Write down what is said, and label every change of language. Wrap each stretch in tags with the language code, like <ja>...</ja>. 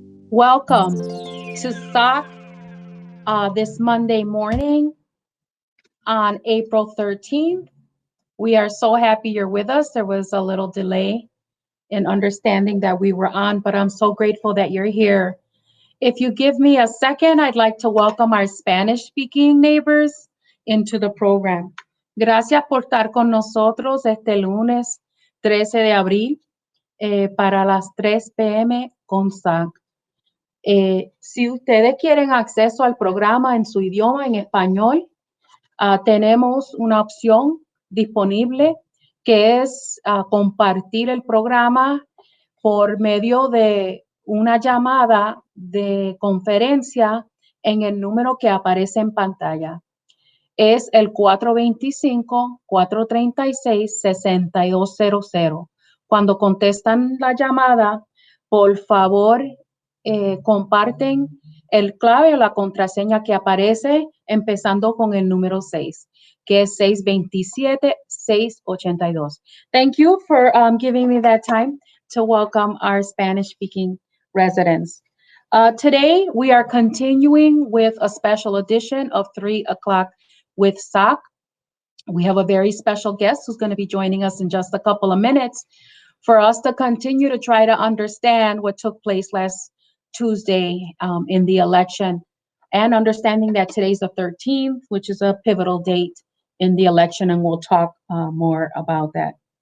<en>Welcome to SOC this Monday morning on April 13th. We are so happy you're with us. There was a little delay in understanding that we were on, but I'm so grateful that you're here. If you give me a second, I'd like to welcome our Spanish speaking neighbors into the program.</en> <es>Gracias por estar con nosotros este lunes 13 de abril para las 3 p.m. con SAC. Si ustedes quieren acceso al programa en su idioma, en español, tenemos una opción disponible que es compartir el programa por medio de una llamada de conferencia en el número que aparece en pantalla. Es el 425-436-6200. Cuando contestan la llamada, por favor, comparten el clave o la contraseña que aparece empezando con el número 6, que es 627-682.</es> <en>Thank you for giving me that time to welcome our Spanish-speaking residents. Today, we are continuing with a special edition of 3 o'clock with SOC. We have a very special guest who's going to be joining us in just a couple of minutes for us to continue to try to understand what took place last Tuesday in the election, and understanding that today's the 13th, which is a pivotal date in the election, and we'll talk more about that.</en>